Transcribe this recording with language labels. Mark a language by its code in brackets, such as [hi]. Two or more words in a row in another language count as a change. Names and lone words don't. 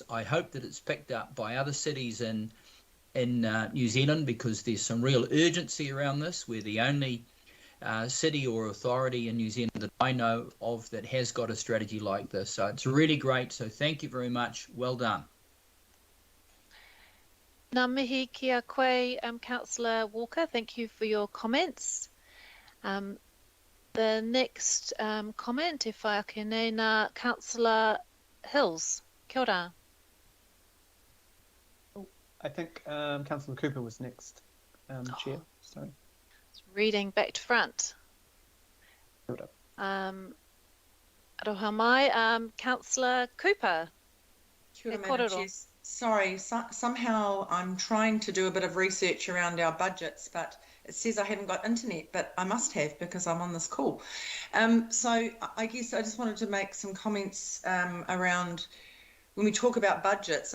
[en] I hope that it's picked up by other cities in New Zealand, because there's some real urgency around this. We're the only city or authority in New Zealand that I know of that has got a strategy like this. So it's really great. So thank you very much. Well done. [mi] Ngā mihi kia koe, Councillor Walker. [en] Thank you for your comments. The next comment, [mi] e whai ake nei, nā Councillor Hills. Kia ora. [en] I think Councillor Cooper was next, Chair. Sorry. Reading back to front. [mi] Aroha mai, Councillor Cooper. Kia ora, [en] Madam Chair. Sorry, somehow I'm trying to do a bit of research around our budgets, but it says I haven't got internet, but I must have because I'm on this call. So I guess I just wanted to make some comments around when we talk about budgets.